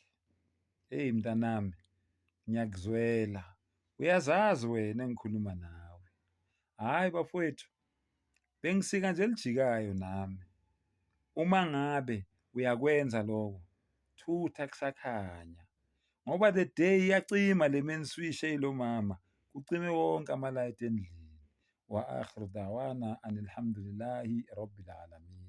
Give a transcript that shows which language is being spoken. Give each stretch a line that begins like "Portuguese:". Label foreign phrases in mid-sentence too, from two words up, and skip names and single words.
Zulu: Hey mntanami, ngiyakuzwela. Uyazazi wena engikhuluma nawe. Hhayi bafowethu, bengisika nje elijikayo nami. Uma ngabe uyakwenza lokho, thutha kusakhanya. Ngoba
English: the day
Zulu: iyacima le
English: main switch
Zulu: eyilo mama, kucime wonke amalayithi endlini.
Arabic: وآخر دعوانا أن الحمد لله رب العالمين.